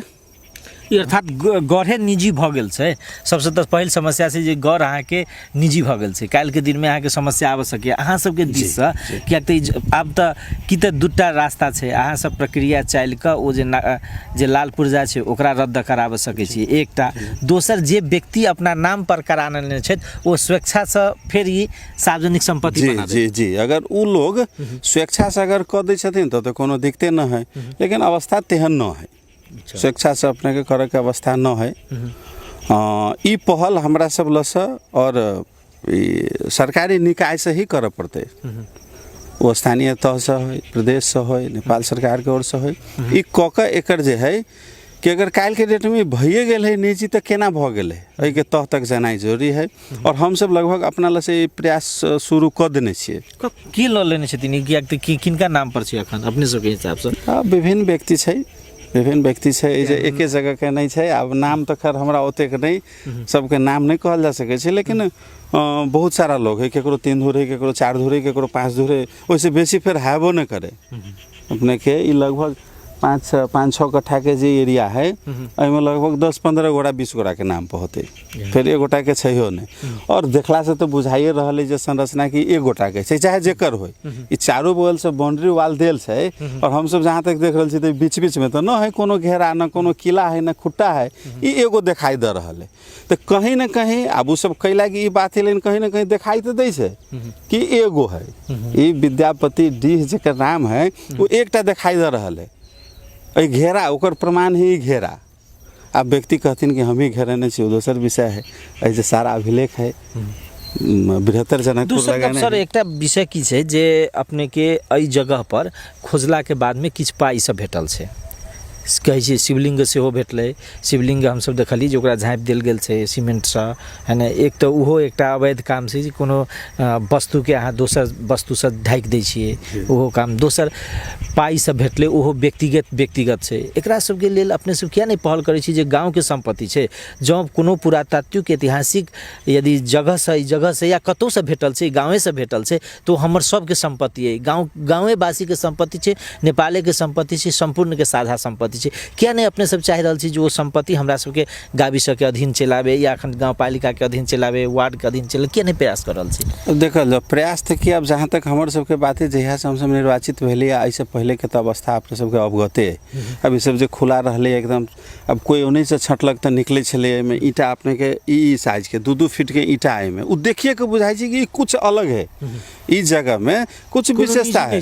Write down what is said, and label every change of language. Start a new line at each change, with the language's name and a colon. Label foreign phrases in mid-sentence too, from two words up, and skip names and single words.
Maithili: अर्थात गढ़े निजी भ गेल छै। सबसे तो पहिल समस्या छै जे गढ़ अहाँ के निजी भ गेल छै काल के दिन में अहाँ के समस्या आबि सके अहाँ सब के दिस से किया त आब त कि त दूटा रास्ता छै अहाँ सब प्रक्रिया चल के ओ जे लाल पुर्जा छै ओकरा रद्द कराब सके छी एकटा दोसर जे व्यक्ति अपना नाम पर कराने छै ओ स्वेच्छा से फिर ई सार्वजनिक संपत्ति बना दे। जी अगर उ लोग स्वेच्छा से अगर क दै छथिन तो कोनो दिक्कते न है लेकिन अवस्था तेहन न है स्वेच्छा से अपने के करे के अवस्था न है। ई पहल हमरा सब लस और सरकारी निकाय से ही करे पड़ते वो स्थानीय तह से हो प्रदेश से हो नेपाल सरकार के ओर से हो ई क के एकर जे है कि अगर काल के डेट में भइए गेल है निजी तो केना भ गेल है एहि के तह तक जानाई जरूरी है। और हम सब लगभग अपना ल से प्रयास शुरू क देने छियै। की ल लेने छथिन कि किनका नाम पर छै अखन अपने सब के हिसाब से विभिन्न व्यक्ति छै विभिन्न व्यक्ति छै जे एके जगह के नहीं छै। अब नाम तो खैर हमरा ओतेक नहीं सबके नाम नहीं कहल जा सके छै लेकिन बहुत सारा लोग है केकरो 3 धुर है केकरो 4 धुर है केकरो 5 धुर है वैसे बेसी फिर हैबो न करे अपने के ई लगभग 5-6 कट्ठा के जे एरिया है एहिमे लगभग 10-15 गोटा 20 गोटा के नाम पर होते फिर एक गोटा के छैहो नहीं। और देखला से तो बुझाइए रहल जे संरचना की एक गोटा के छै चाहे जेकर हो ई चारों बगल से
English: boundary wall
Maithili: देल छै और हम सब जहाँ तक देख रहल छी तो बीच बीच में तो न है कोनो घेरा न कोनो किला है न खुट्टा है ई एगो दिखाई दे रहल है। तो कहीं न कहीं अब सब कैला की ई बात है लेकिन कहीं न कहीं दिखाई तो दै छै कि एगो है ई विद्यापति डीह जेकर नाम है वो एकटा दिखाई दे रहल है। घेरा ओकर प्रमाण ही घेरा अब व्यक्ति कहथिन कि हम ही घेरने छी, दोसर विषय है। ऐसे सारा अभिलेख है बृहत्तर जनकपुर दूसर लगाने सर है। एकटा विषय की छै जे अपने के एहि जगह पर खोजला के बाद में किछु पाइ सब भेटल छै, कहै छै शिवलिंग सेहो भेटलै। शिवलिंग हमसब देखली जे ओकरा झाँपि देल गेल छै सीमेंटसँ, है न। एक तऽ ओहो एकटा अवैध काम छै जे कोनो वस्तुके अहाँ दोसर वस्तुसँ ढाकि दै छियै, ओहो काम। दोसर पाइ सब भेटलै, ओहो व्यक्तिगत छै। एकरा सबके लेल अपने सब किया नहि पहल करै छी जे गाँवके सम्पत्ति छै, जँ कोनो पुरातात्विक ऐतिहासिक यदि जगहसँ या कतहुसँ भेटल छै, गाँवेसँ भेटल छै, तो हमर सबके सम्पत्ति है, गाँवेवासीके सम्पत्ति छै, नेपालेके सम्पत्ति छै, सम्पूर्णके साझा सम्पत्ति छै। किया नहीं अपने सब चाह रहल छी जे वो संपत्ति हमरा सबके गाविसके अधीन चलावे या अखन गाँव पालिका के अधीन चलावे, वार्ड के अधीन चलावे, किया नहीं प्रयास कर रहल छी? देखल प्रयास थे कि अब जहाँ तक हमर सबके बात है, जहिया से हम सब निर्वाचित भेलिए ऐसे पहले के तो अवस्था अपने सबके अवगते है। अब ई सब जे खुला रहले एकदम, अब कोई उन्हीं से छटलक तो निकले छले में ईटा अपने के ई साइज के 2-2 फीट के ईटा है में उ देखिए के बुझाई छै कि कुछ अलग है, ई जगह में कुछ विशेषता है।